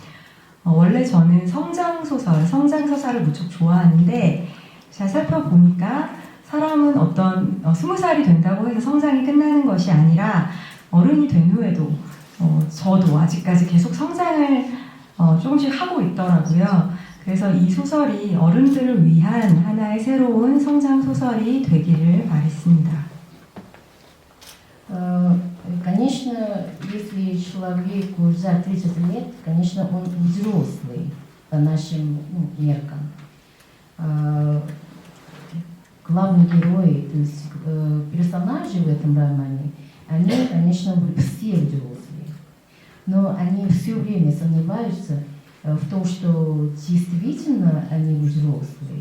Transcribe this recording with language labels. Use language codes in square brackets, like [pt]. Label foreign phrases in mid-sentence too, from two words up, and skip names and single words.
[ko] 원래 저는 성장서사를 무척 좋아하는데 잘 살펴보니까 사람은 어떤 20살이 된다고 해서 성장이 끝나는 것이 아니라 어른이 된 후에도 저도 아직까지 계속 성장을 조금씩 하고 있더라고요. 그래서 이 소설이 어른들을 위한 하나의 새로운 성장 소설이 되기를 바랬습니다. [ru] Конечно, если человеку за 30 лет, конечно, он взрослый по нашим меркам. Главные герои, то есть персонажи в этом романе, они, конечно, все взрослые, но они все время сомневаются в том, что действительно они взрослые.